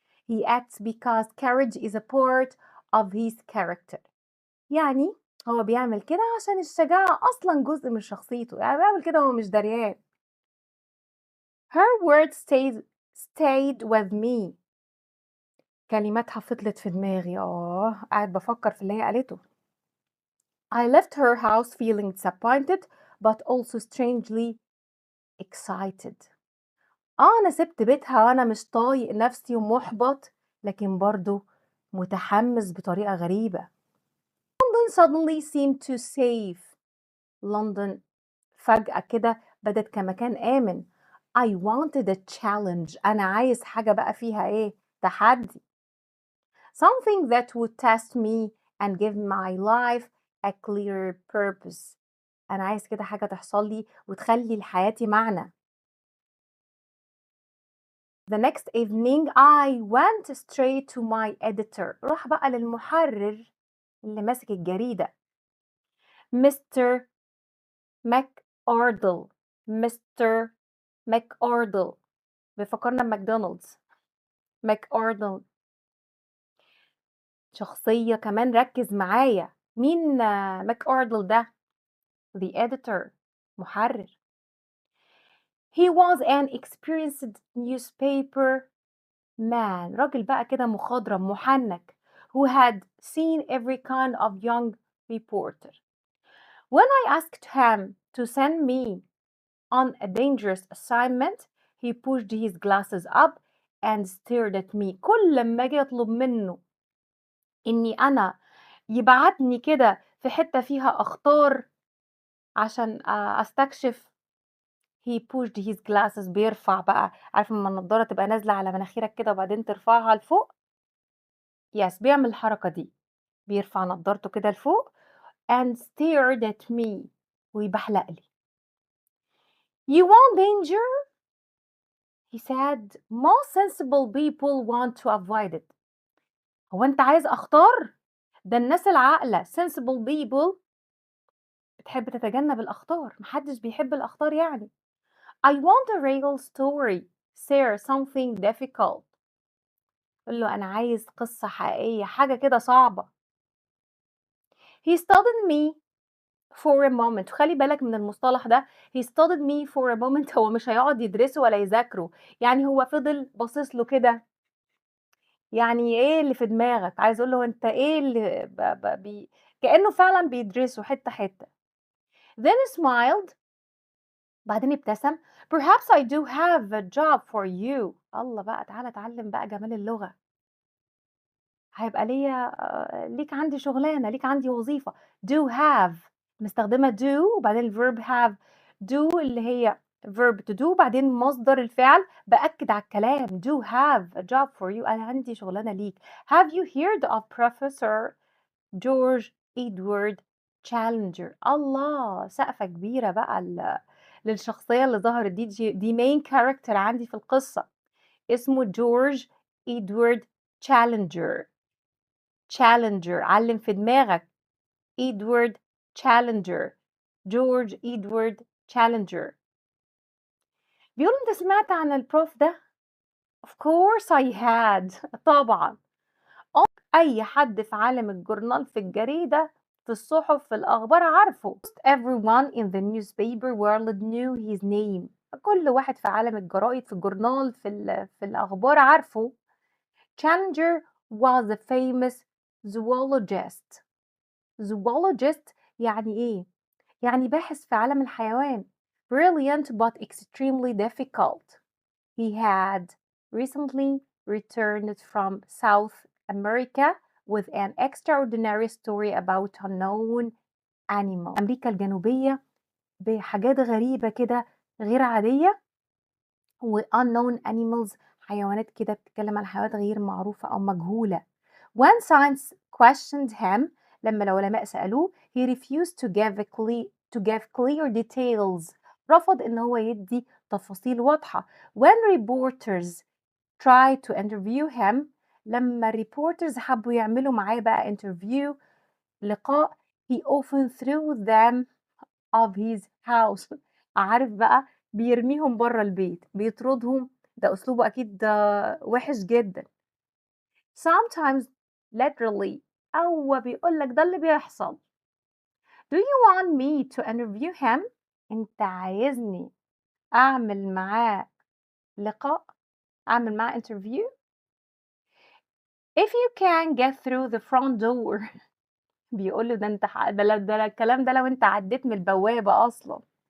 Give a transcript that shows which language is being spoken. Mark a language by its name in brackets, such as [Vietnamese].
[English] He acts because courage is a part of his character. [Arabic] يعني هو بيعمل كده عشان الشجاعة أصلًا جزء من شخصيته، يعني بيعمل كده وهو مش دريان. [English] Her words stayed with me. [Arabic] كلماتها فضلت في دماغي، قاعد بافكّر في اللي هي قالته. [English] I left her house feeling disappointed but also strangely excited. [Arabic] أنا سِبت بيتها وأنا مش طايق نفسي ومُحبَط، لكن برضه متحمّس بطريقة غريبة. [English] London suddenly seemed to safe. [Arabic] لندن فجأة كده بدت كمكان آمن. [English] I wanted a challenge. [Arabic] أنا عايز حاجة بقى فيها إيه، تحدي. [English] Something that would test me and give my life a clear purpose. [Arabic] أنا عايز كده حاجة تحصل لي وتخلّي لحياتي معنى. [English] The next evening I went straight to my editor. [Arabic] روح بقى للمحرر اللي ماسك الجريدة. [English] Mr. McArdle. Mr. McArdle. [Arabic] بيفكرنا بماكدونالدز. McArdle. شخصية كمان ركّز معايا. مين McArdle ده؟ [English] The editor. [Arabic] محرر. [English] He was an experienced newspaper man. [Arabic] راجل بقى كده مخضرم محنك [English] who had seen every kind of young reporter. When I asked him to send me on a dangerous assignment, he pushed his glasses up and stared at me. [Arabic] كل لما اجي اطلب منه اني انا يبعتني كده في حتة فيها اخطار عشان استكشف. [English] he pushed his glasses. [Arabic] بيرفع بقى، عارف لما النضارة تبقى نازلة على مناخيرك كده وبعدين ترفعها لفوق. يس، بيعمل الحركة دي، بيرفع نضارته كده لفوق [English] and stared at me. [Arabic] ويبحلق لي. [English] You want danger? He said most sensible people want to avoid it. [Arabic] هو أنت عايز أخطار؟ ده الناس العاقلة [English] sensible people [Arabic] بتحب تتجنب الأخطار، محدش بيحب الأخطار يعني. [English] I want a real story. Share something difficult. [Arabic] قُل له أنا عايز قصة حقيقية، حاجة كده صعبة. [English] He studied me for a moment. [Arabic] وخلّي بالك من المصطلح ده. [English] He studied me for a moment. [Arabic] هو مش هيقعد يدرسه ولا يذاكره، يعني هو فضل باصص له كده. يعني إيه اللي في دماغك؟ عايز أقول له أنت إيه اللي ب ب بي كإنه فعلًا بيدرسه حتّة، حتّة. [English] Then smiled. [Arabic] بعدين ابتسم. [English] Perhaps I do have a job for you. [Arabic] الله بقى، تعالَ اتعلم بقى جمال اللغة. هيبقى ليك عندي شغلانة، ليك عندي وظيفة. do have مستخدمة do وبعدين الverb have. do اللي هي verb to do وبعدين مصدر الفعل بأكد على الكلام. [English] do have a job for you. [Arabic] أنا عندي شغلانة ليك. [English] Have you heard of Professor George Edward Challenger؟ [Arabic] الله، سقفة كبيرة بقى للشخصية اللي ظهرت دي [English] main character [Arabic] عندي في القصة. اسمه جورج إدوارد تشالنجر. تشالنجر، علم في دماغك. إدوارد تشالنجر. جورج إدوارد تشالنجر. بيقول أنت سمعت عن البروف ده؟ [English] Of course I had. [Arabic] طبعًا. أي حد في عالم الجورنال، في الجريدة، في الصحف، في الأخبار عارفه. [English] Everyone in the newspaper world knew his name. [Arabic] كل واحد في عالم الجرايد، في الجورنال، في الأخبار عارفه. [English] Challenger was a famous zoologist. [Arabic] zoologist يعني إيه؟ يعني باحث في عالم الحيوان. [English] Brilliant but extremely difficult. He had recently returned from South America with an extraordinary story about unknown animal. [Arabic] أمريكا الجنوبية بحاجات غريبة كده غير عادية. و [English] unknown animals [Arabic] حيوانات كده بتتكلم عن حيوانات غير معروفة أو مجهولة. [English] When science questioned him، [Arabic] لما العلماء سألوه [English] he refused to give clear details. [Arabic] رفض إن هو يدي تفاصيل واضحة. [English] When reporters tried to interview him، [Arabic] لما reporters حبوا يعملوا معاه بقى interview، لقاء، [English] he often threw them of his house. [Arabic] عارف بقى، بيرميهم برّه البيت، بيطردهم. ده أسلوبه أكيد وِحِش جدًا. [English] Sometimes literally. [Arabic] هو بيقول لك ده اللي بيحصل. [English] Do you want me to interview him? [Arabic] أنت عايزني أعمل معاه لقاء؟ أعمل معاه interview؟ [English] If you can get through the front door [Arabic] بيقول له ده أنت الكلام ده لو أنت عديت من البوابة أصلا.